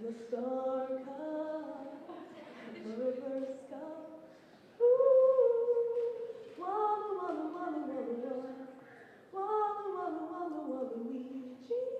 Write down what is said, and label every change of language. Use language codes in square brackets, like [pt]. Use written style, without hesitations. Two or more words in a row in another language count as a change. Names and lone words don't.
[en] star cup, reverse cup. Ooh, walla walla walla walla walla, walla walla walla walla Luigi.